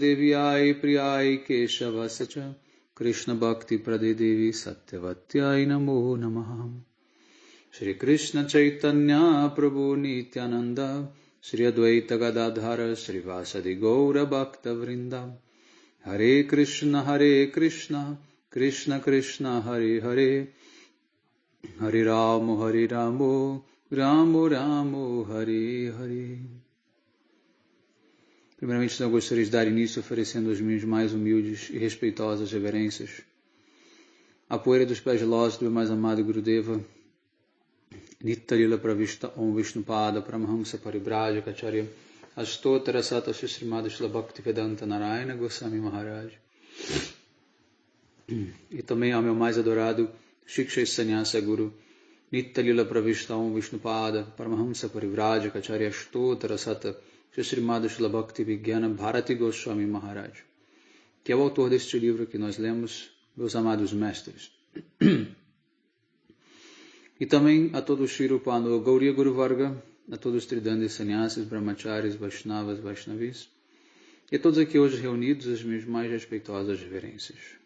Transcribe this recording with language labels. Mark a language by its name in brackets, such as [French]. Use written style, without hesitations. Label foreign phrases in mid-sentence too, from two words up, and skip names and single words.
[Sanskrit] Devi Ai Priyai Keshava Sacha Krishna Bhakti Prade Devi Satyavatyai Namo Namaha Shri Krishna Chaitanya Prabhu Nityananda Shri Advaita Gadadhara Shri Vasadi Gaura Bhakta Vrinda Hare Krishna Krishna Krishna Hare Hare Hare Ramo Ramo Ramo Hare Hare. [Portuguese] Primeiramente, eu gostaria de dar início oferecendo as minhas mais humildes e respeitosas reverências à poeira dos pés gelosos do meu mais amado Gurudeva, Nitya-lila Pravishta Om Vishnupada Paramahamsa Paribrajaka Acharya Astotara Sata Srimad Srila Bhaktivedanta Narayana Goswami Maharaj, e também ao meu mais adorado Shiksha Sannyasa Guru, Nitya-lila Pravishta Om Vishnupada Paramahamsa Parivrajaka Acharya Astotara Sata Srimad Srila Bhaktivedanta Bharati Goswami Maharaj, que é o autor deste livro que nós lemos, meus amados mestres. E também a todos os [Sanskrit] Shri Rupano Gauriya Guru Varga, [Portuguese] a todos os Tridandis Sannyasis, Brahmacharis, Vaishnavas, Vaishnavis, e a todos aqui hoje reunidos, as minhas mais respeitosas reverências.